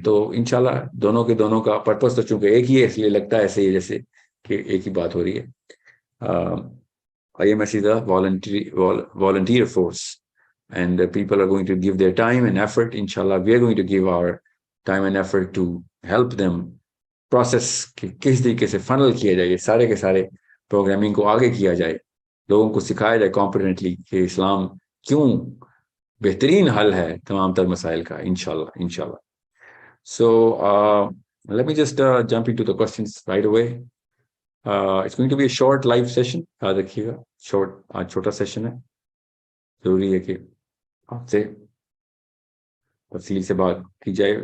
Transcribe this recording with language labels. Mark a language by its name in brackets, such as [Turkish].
[Urdu] تو انشاءاللہ دونوں کا پرپس تو چونکہ ایک ہی ہے, اس لیے لگتا ہے ایسے ہی جیسے کہ ایک ہی بات ہو رہی ہے. [English] IMS is a volunteer force, and people are going to give their time and effort. Inshallah, we are going to give our time and effort to help them process [Urdu] کہ کس طریقے سے فنل کیا جائے, سارے کے سارے پروگرامنگ کو آگے کیا جائے, لوگوں کو سکھایا جائے کمپیٹنٹلی کہ اسلام کیوں بہترین حل ہے تمام تر مسائل کا. انشاءاللہ. [English] So let me just jump into the questions right away. It's going to be a short live session. [Urdu] یاد رکھیے گا, آج چھوٹا سیشن ہے, ضروری ہے کہ آپ سے تفصیل سے بات کی جائے.